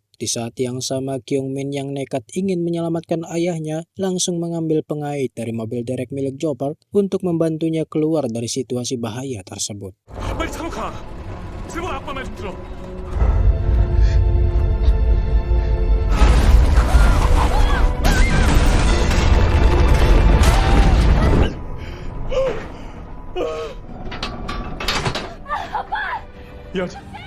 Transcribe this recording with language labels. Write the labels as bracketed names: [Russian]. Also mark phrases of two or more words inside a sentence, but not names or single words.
[Indonesian] Di saat yang sama, Kyung Min yang nekat ingin menyelamatkan ayahnya langsung mengambil pengait dari mobil derek milik Jopar untuk membantunya keluar dari situasi bahaya tersebut. [Korean] 빨리 차로 가. 제발 아빠 말 좀 들어. 미안하다.